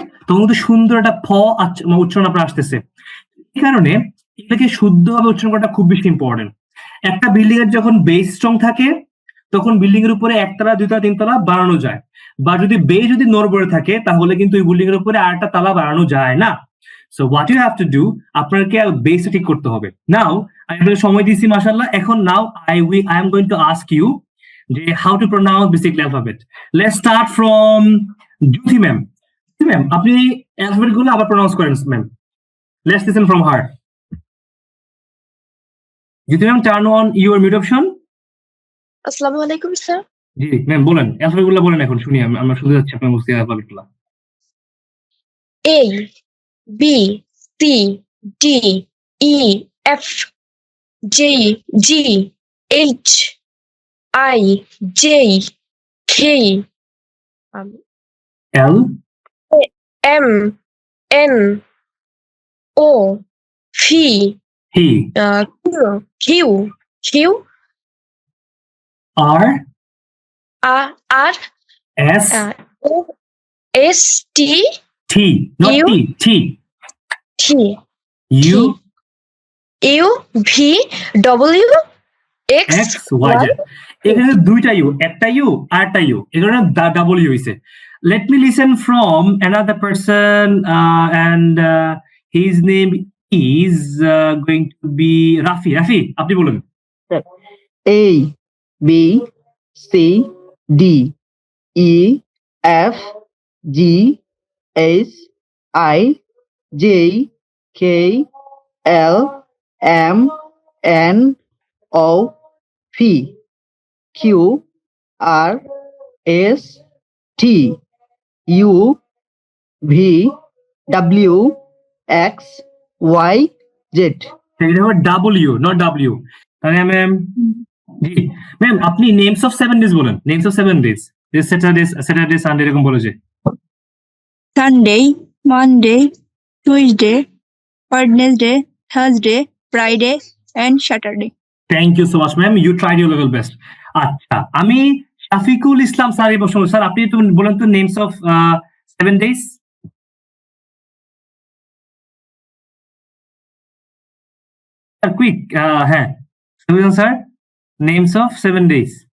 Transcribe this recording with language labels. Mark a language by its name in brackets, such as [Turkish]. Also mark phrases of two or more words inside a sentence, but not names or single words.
[Bangla] তখন কিন্তু সুন্দর একটা উচ্চারণ আপনার আসতেছে। এই কারণে এটাকে শুদ্ধভাবে উচ্চারণ করাটা খুব বেশি ইম্পর্টেন্ট। একটা বিল্ডিং এর যখন [English] base strong [Bangla] থাকে তখন বিল্ডিং এর উপরে একতলা, দুইতলা, তিনতলা বাড়ানো যায়। বা যদি বেস যদি নড়বড়ে থাকে তাহলে কিন্তু ওই বিল্ডিং এর উপরে আরেকটা তালা বাড়ানো যায় না। [English] So what you have to do, [Bangla] আপনাকে বেসটা ঠিক করতে হবে। নাও আমি আপনাকে সময় দিয়েছি মাশাআল্লাহ। [English] এখন now I am going to ask you যে how to pronounce basic alphabet. Let's start from Jyoti ma'am. [Bangla] ম্যাম আপনি অ্যালফাবেট গুলো আবার প্রোনাউন্স করেন ম্যাম। [English] Let's listen from her. Jyoti ma'am, turn on your mute option. [Arabic] السلام عليكم স্যার। [Bangla] জি ম্যাম বলেন, অ্যালফাবেট গুলো বলেন এখন শুনি। আমরা শুনতে যাচ্ছি আপনার মুখে অ্যালফাবেট গুলো। [English] A B C D E F G G H I J K L M N O P Q R R S S T T, not U T, T U U V W X X Y Z। [Bangla] এখানে দুইটা ইউ, একটা ইউ আর একটা ইউ, এখানে [English] double U [Bangla] হইছে। [English] let me listen from another person and his name is going to be Rafi. [Bangla] রাফি আপনি বলুন। [English] A B C D E F G H I J K L M N O P Q R S T U V W X Y Z। [Bangla] এটা হবে ডাব্লিউ, [English] not W. [Bangla] তাহলে ম্যাম, জি ম্যাম আপনি [English] names of 7 days [Bangla] বলেন। [English] names of 7 days, Saturday Sunday [Bangla] এরকম বলে যে। [English] Sunday, Monday, Tuesday, Wednesday, Thursday, Friday, and Saturday. thank you so much ma'am, you tried your level best. [Bangla] আচ্ছা, আমি শাফিকুল ইসলাম স্যার এই প্রশ্ন, স্যার আপনি একটু বলেন তো [English] names of 7 days. sir quick, হ্যাঁ sir, names of 7 days।